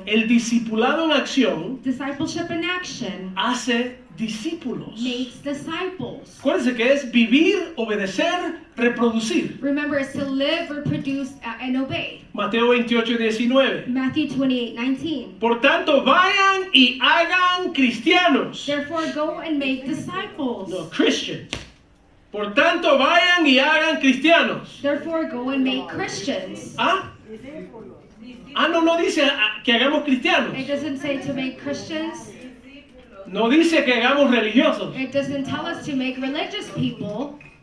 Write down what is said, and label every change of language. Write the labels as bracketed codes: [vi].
[es] El discipulado en acción [en] Discipleship in action [es] hace discípulos. [en] makes disciples. [es] Acuérdense que es vivir, obedecer, reproducir. [en] Remember, it's to live, reproduce, and obey. [es] Mateo 28:19. [en] Matthew 28:19. [es] Por tanto, vayan y hagan cristianos. [en] Therefore, go and make disciples. No, Christians. [es] Por tanto, vayan y hagan cristianos. [en] Therefore, go and make Christians. [es] ¿Ah? No dice que hagamos cristianos. [en] It doesn't say to make Christians. [es] No dice que hagamos religiosos. [en] It doesn't tell us to make religious people.